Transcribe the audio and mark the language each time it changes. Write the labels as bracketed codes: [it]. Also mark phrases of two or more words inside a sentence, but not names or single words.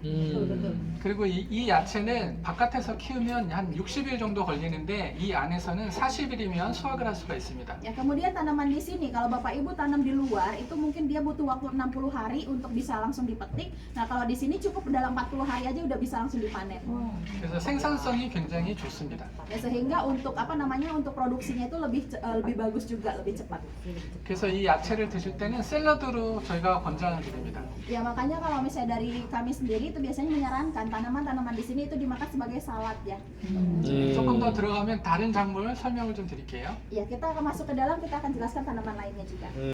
[ko] 그리고 이 야채는 바깥에서 키우면 한 60일 정도 걸리는데 이 안에서는 40일이면 수확을 할 수가 있습니다. [id] Ya, kemudian tanaman di sini kalau Bapak Ibu tanam di luar itu mungkin dia butuh waktu 60 hari untuk bisa langsung dipetik. Nah, kalau di sini cukup dalam 40 hari aja udah bisa langsung dipanen. [ko] 그래서 생산성이 굉장히 좋습니다. [id] Ya, sehingga untuk apa namanya untuk produksinya itu lebih bagus juga, lebih cepat. [ko] 그래서 이 야채를 드실 때는 샐러드로 저희가 권장을 드립니다. [id] Ya, makanya kalau misalnya dari kami sendiri itu biasanya menyarankan tanaman-tanaman di sini itu dimakan sebagai salad ya. [ko] 조금 더 들어가면 다른 작물 설명을 좀 드릴게요. [id] Ya, kita akan masuk ke dalam, kita akan jelaskan tanaman lainnya juga.